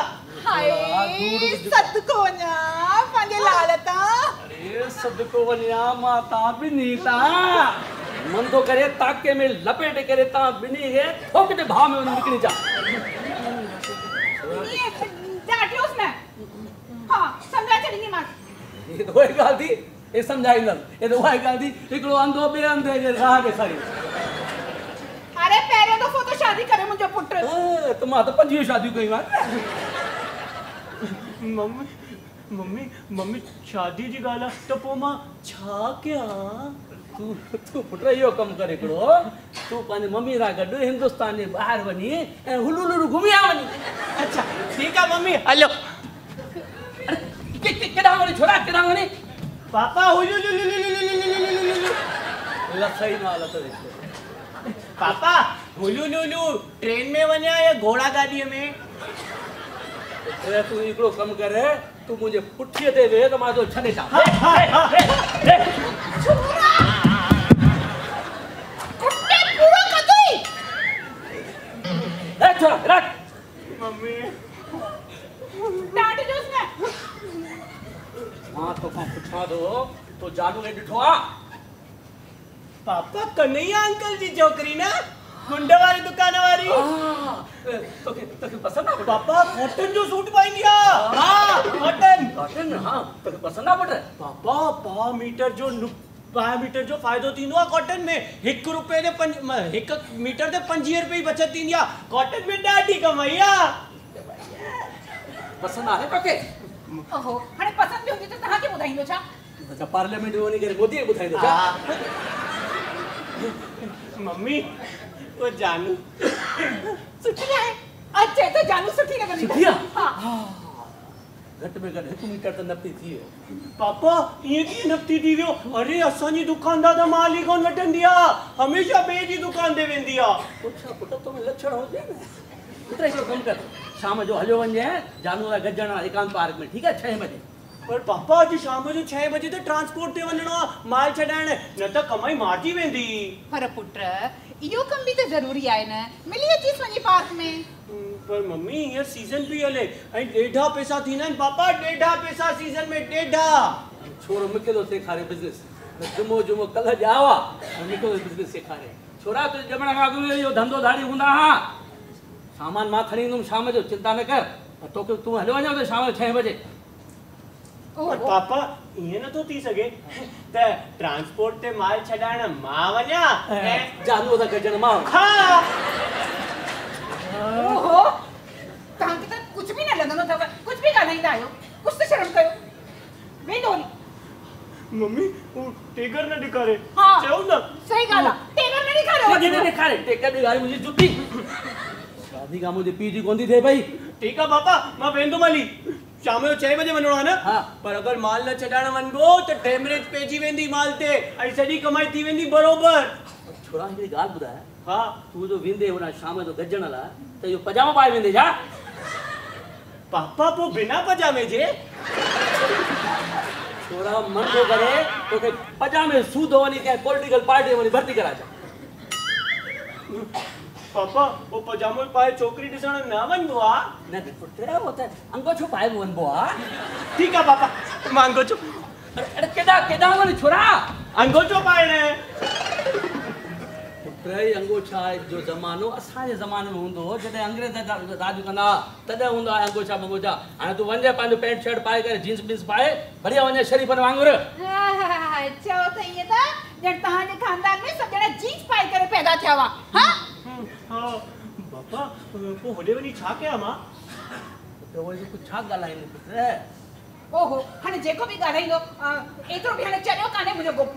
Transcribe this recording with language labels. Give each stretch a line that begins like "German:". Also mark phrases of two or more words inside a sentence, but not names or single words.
Sindhi: हाय सदको वञा पंहिंजे लाल तां। अरे सदको वञा मां तव्हां ॿिन्ही तां मन थो करे ताके में लपेटे करे तव्हां ॿिन्ही खे थोक ते भाव में वञी निकिरी जा। डाटियोसि न। हा सम्झाए छॾींदीमांसि।
Hindi: ये तो वही
Sindhi: ॻाल्हि थी ये सम्झाईंदमि।
Hindi: ये तो वही
Sindhi: ॻाल्हि थी हिकिड़ो अंधो ॿिए अंधे खे राह ॾेखारी। अरे पहिरियों दफ़ो त शादी करे मुंहिंजो पुट। त मां त 25 शादियूं कयूं आहिनि। मम्मी मम्मी मम्मी शादी जी ॻाल्हि आहे त पोइ मां छा कयां? तूं पुट इहो कमु करे हिकिड़ो तूं पंहिंजी मम्मी सां गॾु हिंदुस्तान जे ॿाहिरि वञी ऐं हुलू घुमी आ वञी। अच्छा ठीकु आहे मम्मी हलो। केॾां वञी छोरा केॾां वञी? पापा लथई न लथ पापा हुलू ट्रेन में वञा या घोड़ा गाॾीअ में? तूं हिकिड़ो कमु करे तूं मुंहिंजे पुठीअ ते वेह त मां तो छॾे छा। मम्मी डाटियोसि न। मां तोखां पुछां थो तो जानू ने ॾिठो आहे? पापा कन्हैया अंकल जी छोकिरी न गुंड वारी दुकान वारी। तोखे पसंदि आहे पापा कॉटन जो सूट पाईंदी आहे। हाँ कॉटन हाँ तोखे पसंदि आहे पुट? पापा 5 मीटर जो फ़ाइदो थींदो आहे कॉटन में। 1 रुपए ते 1 मीटर ते 25 रुपए जी बचत थींदी आहे। कॉटन में ॾाढी कमाई आहे। पसंदि आहे तोखे? ओहो हाणे पसंदि बि हूंदी त तव्हांखे ॿुधाईंदो छा? अच्छा पार्लियामेंट में वञी करे मोदी खे ॿुधाईंदो छा? मम्मी वो जानू सुठी आहे। अच्छा तो जानू सुठी लॻंदी। सुठी आहे? हा घटि में घटि 1 मीटर त नपी थी वियो। पापा ईअं कीअं नपती थी वियो? अरे असांजी दुकानदार त माल ई कोन वठंदी आहे हमेशह ॿिए जी दुकान ते वेंदी आहे। पुछा पुट तो में लक्षण हुजे न। पुट हिकिड़ो कमु कर शाम जो हलियो वञे जानू सां गॾिजण एकांत पार्क में ठीकु आहे 6 बजे। पर पापा अॼु शाम जो 6 बजे ते ट्रांसपोर्ट ते वञणो आहे माल छॾाइण न त कमाई मारिजी वेंदी। पर पुट इहो कम बि त ज़रूरी आहे न। मिली अचीस वञी पार्क में। पर मम्मी ये सीजन भी हले ऐं ॾेढा पैसा थींदा आहिनि पापा ॾेढा पैसा सीजन में ॾेढा छोरो मूंखे थो सेखारे बिज़नेस जुमो जुमो कल्ह ॼावा मूंखे थो बिज़नेस सेखारे छोरा तुंहिंजे ॼमण खां अॻु में इहो धंधो धाड़ी हूंदा हा सामान मां खणी ईंदुमि शाम जो चिंता न कर तोखे तूं हलियो वञो त शाम जो 6 बजे पर पापा ईअं नथो थी सघे त ट्रांसपोर्ट ते माल छॾाइण मां वञा ऐं जादू था गजण मां हा ओहो तव्हांखे त कुझु बि न लॻंदो अथव कुझु बि ॻाल्हाईंदा आहियो कुझु त शर्म कयो वेंदो हली मम्मी वो टेगर न ॾेखारे हा चयो न सही ॻाल्हि आहे टेगर न ॾेखारियो टेकर ॾेखारे टेकर ॾेखारे मुंहिंजी जुती शादी खां मुंहिंजे पीउ जी कोन थी थिए पई ठीकु आहे पापा मां वेंदुमि हली शाम जो 6 बजे वञिणो आहे न हा पर अगरि माल न छॾाइण वञिबो त डेमरेज पइजी वेंदी माल ते ऐं सॼी कमाई थी वेंदी बरोबर छोरा हिकिड़ी ॻाल्हि ॿुधाए हा तूं जो वेंदे होॾां शाम जो गजण लाइ त इहो पजामो पाए वेंदे छा पापा पोइ बिना पजामे जे छोरा मन थो करे तोखे पजामे सूधो वञी कंहिं पॉलिटिकल पार्टी में वञी भर्ती कराए पापा वो पजामो पाए छोकिरी ॾिसण न वञिबो आहे न पुत्र हो त अंगोछो पाए वञिबो आहे ठीकु आहे पापा मां अंगोछो अरे केॾां वञ छोरा अंगोछो पाइण पुत्र ई अंगोछा जो ज़मानो असांजे ज़माने में हूंदो हो जॾहिं अंग्रेज़ राज कंदा तॾहिं हूंदो आहे अंगोछा बंगोछा हाणे तूं वञे पंहिंजो पैंट शर्ट पाए करे जींस बींस पाए बढ़िया वञे शरीफ़नि वांगुरु चओ त ईअं त ॼण तव्हांजे खानदान में सभु ॼणा जींस पाए करे पैदा थिया हुआ हा हा पापा पोइ होॾे वञी छा कयां मां त उहो कुझु छा ॻाल्हाईंदो पुत्र ओहो हाणे जेको बि ॻाल्हाईंदो एतिरो बि हाणे चरियो कान्हे मुंहिंजो गोपू